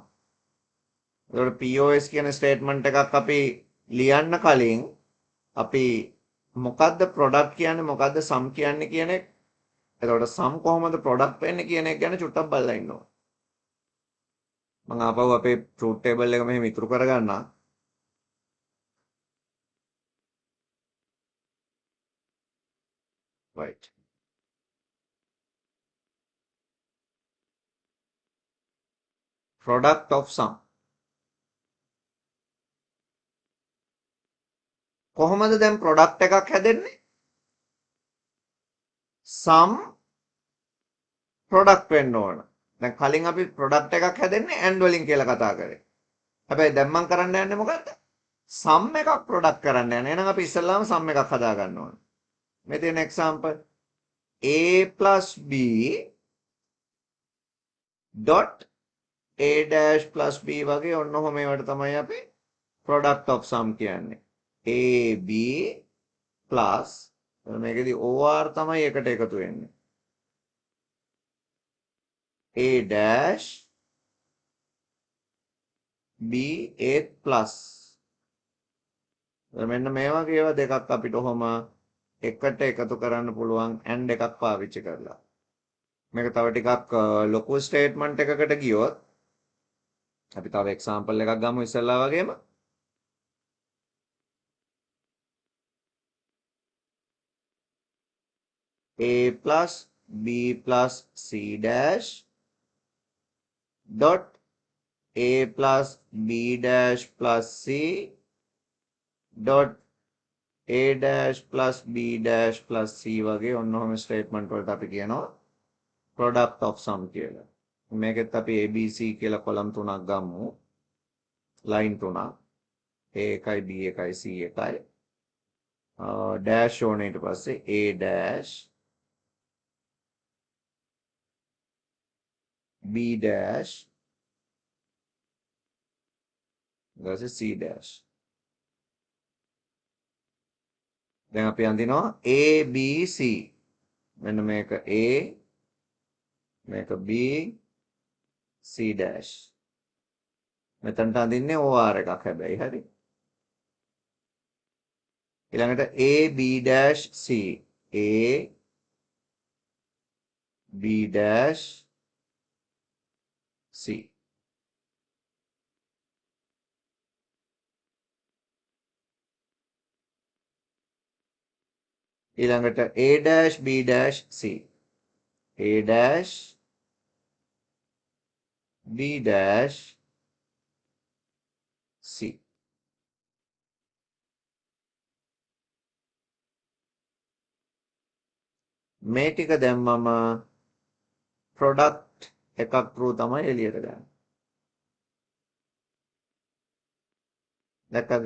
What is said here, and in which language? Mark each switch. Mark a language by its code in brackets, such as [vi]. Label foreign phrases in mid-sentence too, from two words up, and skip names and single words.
[si] ඒකට POS කියන ස්ටේට්මන්ට් එකක් අපි ලියන්න කලින් අපි මොකද්ද product කියන්නේ මොකද්ද sum කියන්නේ කියන එක. එතකොට sum කොහොමද product වෙන්නේ කියන එක ගැන චුට්ටක් බලලා ඉන්න ඕන. මම ආපහු අපේ [en] truth table [si] එක මෙහෙම ඉතුරු කරගන්නවා. [en] right. product of sum. [si] කොහොමද දැන් product එකක් හැදෙන්නේ? [en] sum product [si] වෙන්න ඕන. දැන් කලින් අපි product එකක් හැදෙන්නේ and වලින් කියලා කතා කරේ. හැබැයි දැන් මම කරන්න යන්නේ මොකද්ද? sum එකක් product කරන්න යන්නේ. එහෙනම් අපි ඉස්සෙල්ලාම sum එකක් හදා ගන්න ඕන. මේ තියෙන example [en] a plus b dot a dash plus b [si] වගේ ඔන්න ඔහොම ඒවට තමයි අපි [en] product of sum [si] කියන්නේ. [en] a b plus [si] මේකෙදි or තමයි එකට එකතු වෙන්නේ. [en] a dash b a plus [si] මෙන්න මේ වගේ ඒවා දෙකක් අපිට ඔහොම එකට එකතු කරන්න පුළුවන් and එකක් පාවිච්චි කරලා. මේක තව ටිකක් ලොකු ස්ටේට්මන්ට් එකකට ගියොත් අපි තව එක්සැම්පල් එකක් ගමු ඉස්සෙල්ලා වගේම. [en] a plus b plus c dash dot a plus b dash plus c dot a dash plus b dash plus c [si] වගේ ඔන්න ඔහොම ස්ටේට්මන්ට් වලට අපි කියනවා [en] product of sum කියලා. [si] මේකෙත් අපි abc කියලා කොලම් තුනක් ගමු. line තුනක්. a එකයි b එකයි c එකයි. [en] dash [si] ඕනේ ඊට පස්සේ [en] a dash b dash ඊට c dash. [si] දැන් අපි අඳිනවා [en] a b c. [si] මෙන්න මේක [en] a මේක b c dash. [si] මෙතනට අඳින්නේ or එකක් හැබැයි හරි. [en] ඊළඟට a b dash c a b dash c. ඊළඟට a dash b dash c a dash b dash c. [si] මේ ටික දැම්මම product එකක් through තමයි එළියට ගන්න. දැක්කද?